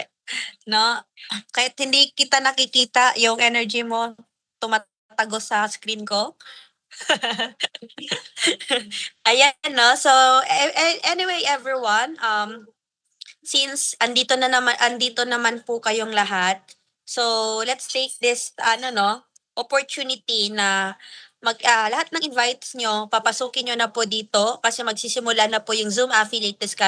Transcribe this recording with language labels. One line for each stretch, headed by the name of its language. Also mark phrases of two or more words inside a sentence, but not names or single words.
Filipino: No, kahit hindi kita nakikita, yung energy mo tumatagos sa screen ko. Ayan, no?
English: So, anyway, everyone, since
Filipino: andito naman po kayong lahat,
English: so let's take this, opportunity
Filipino: na lahat ng invites nyo, papasukin nyo na po dito kasi magsisimula na po yung Zoom Affiliate Discussion